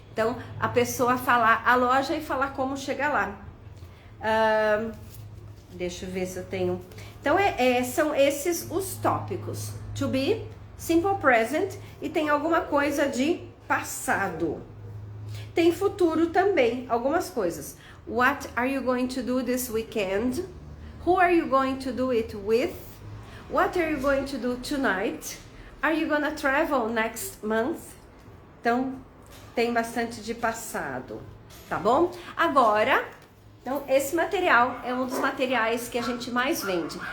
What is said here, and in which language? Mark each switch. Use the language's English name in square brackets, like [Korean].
[Portuguese] Então a pessoa falar a loja e falar como chegar lá. Deixa eu ver se eu tenho. Então são esses os tópicos. To be, simple present e tem alguma coisa de passado. Tem futuro também, algumas coisas. [English] What are you going to do this weekend? Who are you going to do it with? What are you going to do tonight? Are you gonna travel next month? [Portuguese] Então, tem bastante de passado, tá bom? Agora, então, esse material é um dos materiais que a gente mais vende.